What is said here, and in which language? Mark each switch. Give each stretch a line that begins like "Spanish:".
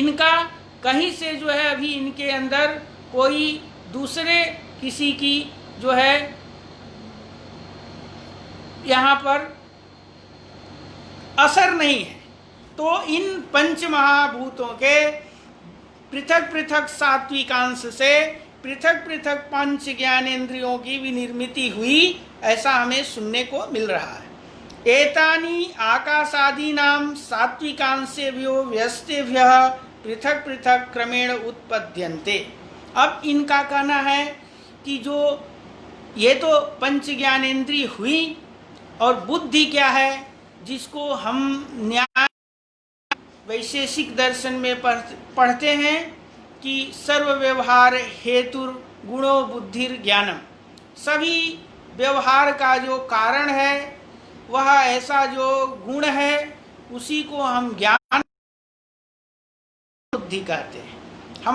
Hindi: इनका कहीं से जो है अभी इनके अंदर कोई दूसरे किसी की जो है यहाँ पर असर नहीं है। तो इन पंच महाभूतों के पृथक पृथक सात्विकांश से पृथक पृथक पंच ज्ञानेन्द्रियों की विनिर्मिति हुई, ऐसा हमें सुनने को मिल रहा है।
Sanskrit: एतानि आकाशादीनां सात्विकांशेभ्यो व्यस्तेभ्यः पृथक पृथक क्रमेण उत्पद्यन्ते।
Hindi: अब इनका कहना है कि जो ये तो पंच ज्ञानेन्द्रिय हुई, और बुद्धि क्या है, जिसको हम न्याय वैशेषिक दर्शन में पढ़ते हैं कि
Sanskrit: सर्व व्यवहार हेतुर गुणो बुद्धिर ज्ञानम,
Hindi: सभी व्यवहार का जो कारण है वह ऐसा जो गुण है उसी को हम ज्ञान बुद्धि कहते हैं।